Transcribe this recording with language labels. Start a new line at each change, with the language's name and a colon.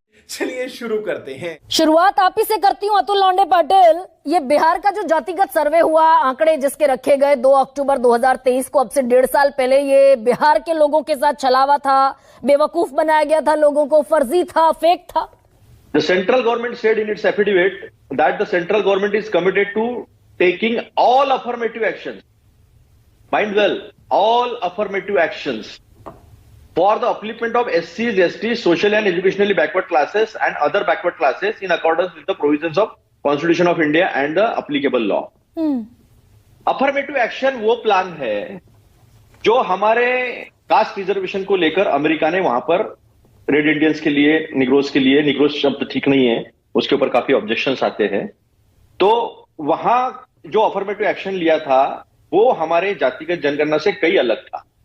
Hindi: चलिए शुरू करते हैं। शुरुआत आप ही से करती हूँ अतुल लोंडे पाटिल। ये बिहार का जो जातिगत सर्वे हुआ, आंकड़े जिसके रखे गए 2 अक्टूबर 2023 को, अब से 1.5 साल पहले, ये बिहार के लोगों के साथ छलावा था, बेवकूफ बनाया गया था लोगों को, फर्जी था, फेक था।
English: The central government said in its affidavit that the central government is committed to taking all affirmative actions. Mind well, all affirmative actions for the upliftment of SCs, STs, social and educationally backward classes and other backward classes in accordance with the provisions of Constitution of India and the applicable law.
Hindi: Affirmative action वो plan है जो हमारे caste reservation को लेकर America ने वहां पर red Indians के लिए, निग्रोस शब्द ठीक नहीं है, उसके ऊपर काफी ऑब्जेक्शंस आते हैं। तो वहां जो अफर्मेटिव एक्शन लिया था वो हमारे जातिगत जनगणना से कई अलग था।